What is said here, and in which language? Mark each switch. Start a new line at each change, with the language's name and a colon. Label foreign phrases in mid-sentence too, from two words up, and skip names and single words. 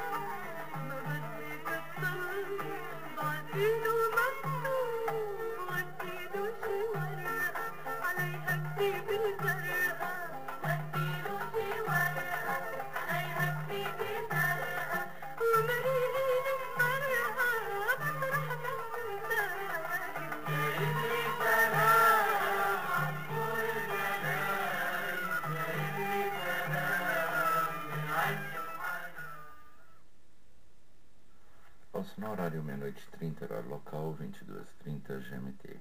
Arabic: ما بدي كترني بعدين ومكتوب وديله شي ورقة عليها كتيب الزرقاء وديله شي ورقة عليها كتيب الزرقاء ومريني المرقة بفرح بالسلام جايب لي سلام عطول الجناين جايب لي سلام من عند الحنان.
Portuguese: Nosso horário meia-noite 30, horário local, 22h30 GMT.